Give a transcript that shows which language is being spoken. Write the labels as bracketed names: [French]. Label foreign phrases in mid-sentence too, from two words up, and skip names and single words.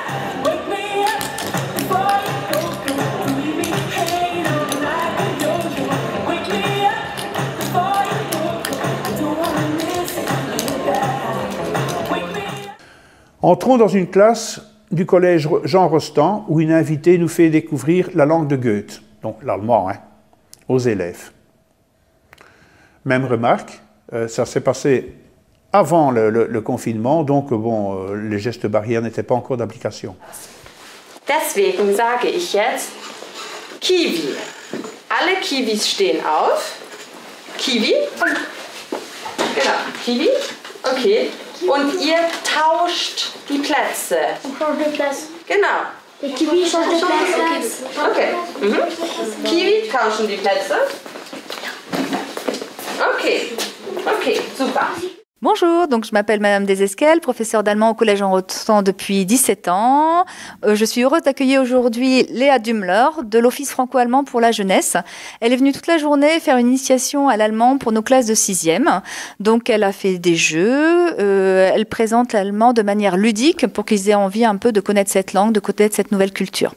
[French] Entrons dans une classe du collège Jean Rostand où une invitée nous fait découvrir la langue de Goethe, donc l'allemand, aux élèves. Même remarque, ça s'est passé avant le confinement, donc les gestes barrières n'étaient pas encore d'application. [German] Deswegen sage ich jetzt Kiwi. Alle Kiwis stehen auf. Kiwi. Genau, Kiwi. Okay. Und ihr tauscht die Plätze. [French] On change de place. [German] Genau. [French] Les kiwis changent de place. Okay. [German] Kiwi tauschen die Plätze. Okay. Okay, super. [French] Bonjour, donc je m'appelle Madame Desesquelles, professeure d'allemand au Collège Jean Rostand depuis 17 ans. Je suis heureuse d'accueillir aujourd'hui Léa Dümmler de l'Office franco-allemand pour la jeunesse. Elle est venue toute la journée faire une initiation à l'allemand pour nos classes de 6e. Donc elle a fait des jeux, elle présente l'allemand de manière ludique pour qu'ils aient envie un peu de connaître cette langue, de connaître cette nouvelle culture.